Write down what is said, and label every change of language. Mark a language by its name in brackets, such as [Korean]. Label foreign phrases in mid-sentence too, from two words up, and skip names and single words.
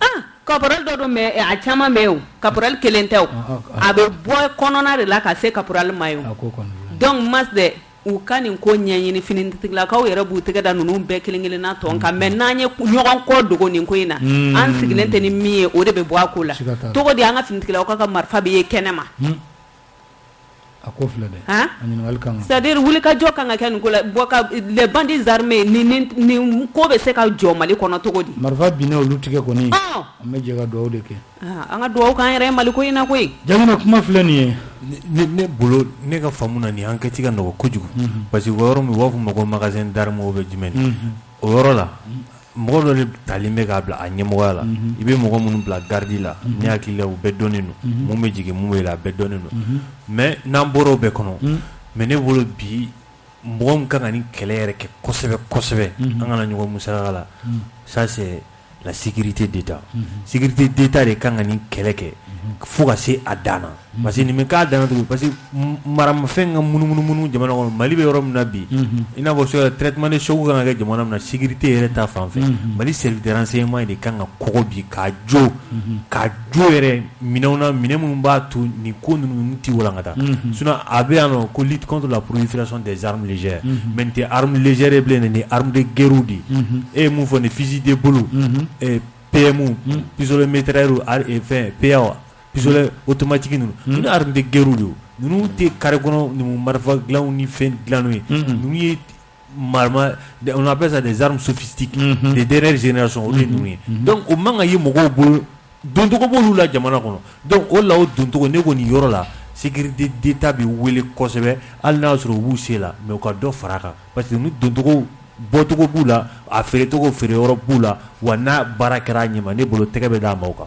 [Bambara] caporal dɔ don mais a caman bɛ yen o caporal kelen tɛ o a bɛ bɔ kɔnɔna de la ka se caporal ma yen donc mas de u ka nin ko ɲɛɲini finitigilakaw yɛrɛ b'u tɛgɛ da ninnu bɛɛ kelen na tɔn kan mais n'an ye ɲɔgɔn kɔ dogo nin ko in na an sigilen tɛ ni min ye o de bɛ bɔ a ko la togo di an ka finitigilakaw ka marifa bɛ ye kɛnɛ ma a ko filɛ dɛ a ɲininkali kan c'est-à-dire wulikajɔ kan ka kɛ nin ko la [French] les bandits armés [Bambara] ni ko bɛ se ka jɔ Mali kɔnɔ togo di marifa binna olu tigɛ kɔni an bɛ jɛ ka dugawu de kɛ an ka dugawu k'an yɛrɛ Mali ko in na koyi jamana kuma filɛ nin ye ne bolo ne ka faamu na nin enquête ka nɔgɔ kojugu [French] parce que [Bambara] yɔrɔ min b'a fɔ ma ko [French] magasin d'armes [Bambara] o bɛ jumɛn o yɔrɔ la mɔgɔ dɔ de talen bɛ k'a bila a ɲɛmɔgɔya la i bɛ mɔgɔ minnu bila garde la ne hakili la u bɛɛ dɔnnen don mun bɛ jigin mun bɛ yɛlɛ a bɛɛ dɔnnen don mais n'an bɔra o bɛɛ kɔnɔ mais ne bolo bi mɔgɔ min kan ka nin kɛlɛ yɛrɛ kɛ kosɛbɛ an kana ɲɔgɔn musaka la [French] ça c'est la sécurité d'État sécurité d'État [Bambara] de kan ka nin kɛlɛ kɛ fo ka se a dan na [French] parce que [Bambara] nin bɛ k'a dan na tugun [French] parce que [Bambara] maramafɛn ka munumunu jamana kɔnɔ Mali bɛ yɔrɔ min na bi i n'a fɔ traitement [French] de choc [Bambara] kan ka kɛ jamana min na sécurité yɛrɛ ta fan fɛ Mali [French] service de renseignement [Bambara] de kan ka kɔgɔ bi k'a jɔ yɛrɛ minɛnw na minɛn minnu b'a to nin ko ninnu tɛ walankata sinon a bɛ yan nɔ ko [French] lutte contre la prolifération des armes légères [Bambara] mais nin tɛ [French] armes légères [Bambara] ye bilen nin [French] armes de guerre [Bambara] de e ye mun fɔ nin fusil de bolo PMU [French] pistolet mitrailleur [Bambara] fɛn PA [French] pistolet automatique [Bambara] ninnu ni [French] arme de guerre [Bambara] de ninnu tɛ carré kɔnɔ ni marifa dilanw ni fɛn dilanw ye ninnu ye [French] on appelle ça des armes sophistiques de dernière génération [Bambara] o de ninnu ye donc o man ka ye mɔgɔw bolo doncogo b'olu la jamana kɔnɔ donc o la o doncogo ne ko nin yɔrɔ la sécurité d'État bɛ wele kosɛbɛ hali n'a sɔrɔ u b'u se la mais u ka dɔ fara a kan [French] parce que [Bambara] ni doncogo bɔcogo b'u la a feerecogo feere yɔrɔ b'u la wa n'a baara kɛra a ɲɛma ne bolo tɛgɛ bɛ d'a ma o kan